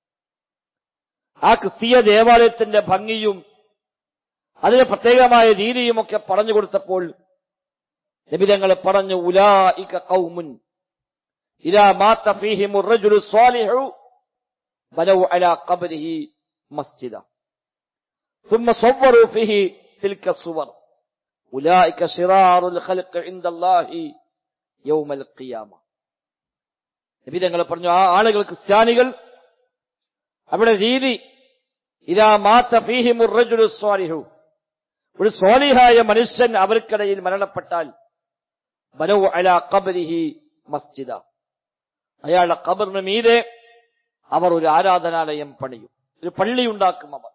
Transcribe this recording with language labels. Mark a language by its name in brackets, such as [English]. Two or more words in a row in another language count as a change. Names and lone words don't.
[Malayalam] ആ ക്രിസ്തീയ ദേവാലയത്തിന്റെ ഭംഗിയും അതിന് പ്രത്യേകമായ രീതിയുമൊക്കെ പറഞ്ഞു കൊടുത്തപ്പോൾ നബി തങ്ങൾ പറഞ്ഞു, [Arabic] أولئك قوم إذا مات فيهم الرجل الصالح بنوا على قبره مسجدا ثم صوروا فيه تلك الصور أولئك شرار الخلق عند الله يوم القيامة. [Malayalam] നബി തങ്ങൾ പറഞ്ഞു, ആ ആളുകൾ, ക്രിസ്ത്യാനികൾ, അവിടെ രീതി [Arabic] إذا مات فيهم الرجل الصالح, [Malayalam] ഒരു സ്വാലിഹായ മനുഷ്യൻ അവർക്കിടയിൽ മരണപ്പെട്ടാൽ [Arabic] بنوا على قبره مسجدا, [Malayalam] അയാളുടെ ഖബറിന് മീതെ അവർ ഒരു ആരാധനാലയം പണിയും, ഒരു പള്ളി ഉണ്ടാക്കും അവർ.